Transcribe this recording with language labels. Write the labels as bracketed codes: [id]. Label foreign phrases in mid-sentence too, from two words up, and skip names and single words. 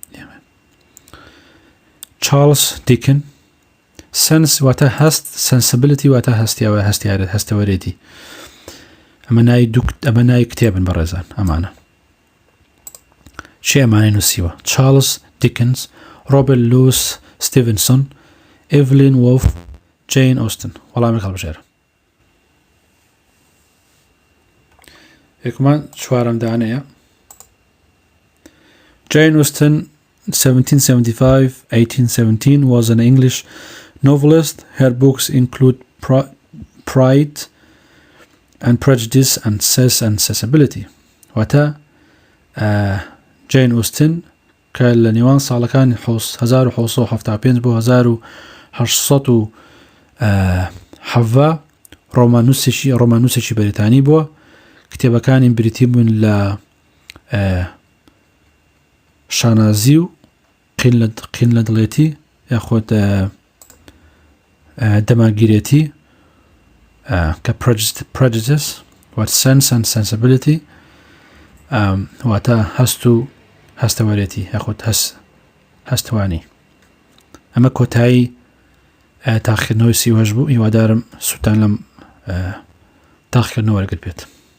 [ckb] Charles Dickens Sense واتە هەست Sensibility واتە هەستیارەتی ئەمە نای کتێبن بەڕێزان ئەمانە چێ ئەمانەی نووسیوە Charles Dickens Robert Louis Stevenson Evelyn Waugh Jane Austen وەڵامی هەڵبژێرە یەکمان چوارەم دانەیە Jane Austen 1775-1817 [en] was an English novelist. Her books include Pride and Prejudice and Sense and Sensibility. [ckb] واتە Jane Austen کە لە نێوان ساڵەکانی 1875 بۆ 1870 ڕۆمانوسێکی بەریتانی بووە کتێبەکانی بریتی بوون لە شانازی و قین لە دڵێتی یاخود دەماگیرێتی کە Prejudice وات Sense and Sensibility واتە هەست و هەستەوەرێتی یاخود هەستوانی ئەمە کۆتایی تاقیکردنەوەی 38 بوو هیوادارم سووتان لەم تاقیکردنەوە وەرگرت بێت